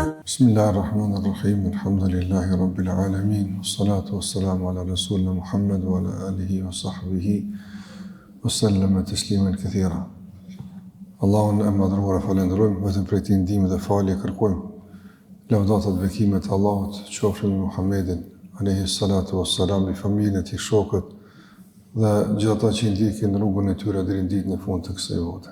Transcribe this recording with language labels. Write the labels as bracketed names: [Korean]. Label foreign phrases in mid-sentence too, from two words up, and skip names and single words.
[Arabic] بسم الله الرحمن الرحيم، الحمد لله رب العالمين، الصلاة والسلام على رسولنا محمد وعلى آله وصحبه وسلم تسليما كثيرا. [Albanian] Allahun e madhruar falenderojmë, vetëm prej tij ndihmë dhe falje kërkojmë. Lavdatat dhe bekimet e Allahut qofshin me Muhammedin [Arabic] عليه الصلاة والسلام, [Albanian] me familjen e tij, shokët dhe gjithë ata që ndjekin rrugën e tyre deri në ditën e fundit të kësaj bote.